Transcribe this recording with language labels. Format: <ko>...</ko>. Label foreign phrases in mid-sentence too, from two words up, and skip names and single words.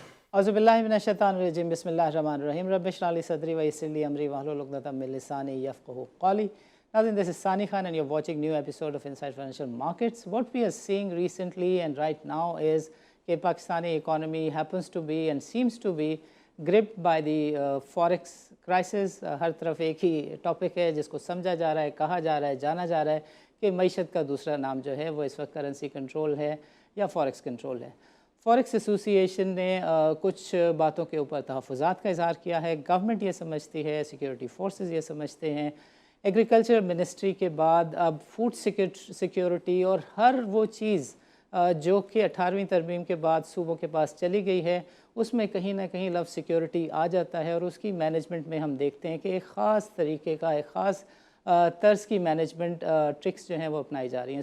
<ar>أعوذ بالله من الشيطان الرجيم بسم الله الرحمن الرحيم رب اشرح لي صدري ويسر لي أمري واحلل عقدة من لساني يفقهوا قولي.</ar> <en>Now this is Sani Khan and you're watching new episode of Inside Financial Markets. What we are seeing recently and right now is that Pakistani economy happens to be and seems to be gripped by the forex crisis.</en> <ur>ہر طرف ایک ہی ٹاپک ہے جس کو سمجھا جا رہا ہے، کہا جا رہا ہے، جانا جا رہا ہے کہ معیشت کا دوسرا نام جو ہے وہ اس وقت</ur> <en>currency control</en> <ur>ہے یا</ur> <en>forex control</en> <ur>ہے.</ur> <en>forex association</en> <ur>نے کچھ باتوں کے اوپر تحفظات کا اظہار کیا ہے. گورنمنٹ یہ سمجھتی ہے,</ur> <en>security forces</en> <ur>یہ سمجھتے ہیں,</ur> <en>agriculture ministry</en> <ur>کے بعد اب</ur> <en>food security</en> <ur>اور ہر وہ چیز جو کہ 18ویں ترمیم کے بعد صوبوں کے پاس چلی گئی ہے، اس میں کہیں نہ کہیں لفظ سیکیورٹی آ جاتا ہے اور اس کی مینجمنٹ میں ہم دیکھتے ہیں کہ ایک خاص طریقے کا، ایک خاص طرز کی</ur> <en>management tricks</en> <ur>جو ہیں وہ اپنائی جا رہی ہیں.</ur>